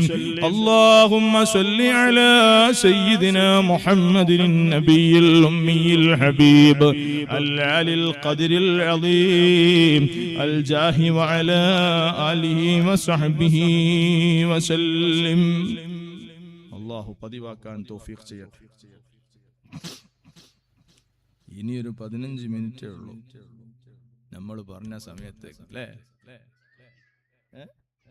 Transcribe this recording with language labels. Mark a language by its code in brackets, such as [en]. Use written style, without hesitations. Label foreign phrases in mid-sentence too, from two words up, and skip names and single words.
[ar] اللهم صل على سيدنا محمد النبي الأمي الحبيب العلي القدر العظيم الجاه وعلى آله وصحبه وسلم. [ml] الله പതിവാക്കാൻ തൗഫീഖ് ചെയ്യട്ടെ. ഇനിയൊരു 15 മിനിറ്റേ ഉള്ളൂ നമ്മൾ പറഞ്ഞ സമയത്തേക്ക്, അല്ലേ?